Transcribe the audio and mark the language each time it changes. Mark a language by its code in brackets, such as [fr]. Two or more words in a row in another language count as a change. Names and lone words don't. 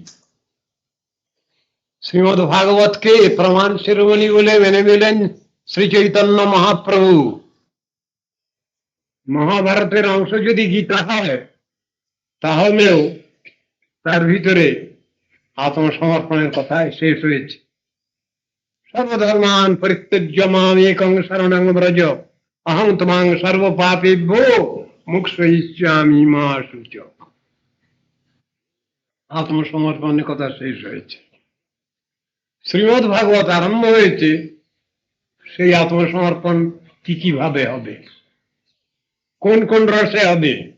[bn] শ্রীমদ ভাগবতকে প্রমাণ শিরোমণি বলে মেনে নিলেন শ্রী চৈতন্য মহাপ্রভু। মহাভারতের অংশ যদি গীতা হয়, তাহলেও তার ভিতরে আত্মসমর্পণের কথা শেষ হয়েছে। [sa] সর্বধর্মান পরিত্যজ্য মাম একং শরণং ব্রজ, অহং তোমাং সর্ব পাপেভ্যো মুক্ষয়িষ্যামি মা শুচঃ। [bn] আত্মসমর্পণের কথা শেষ হয়েছে। শ্রীমদ ভাগবত আরম্ভ হয়েছে সেই আত্মসমর্পণ কি কিভাবে হবে, কোন কোন রসে হবে।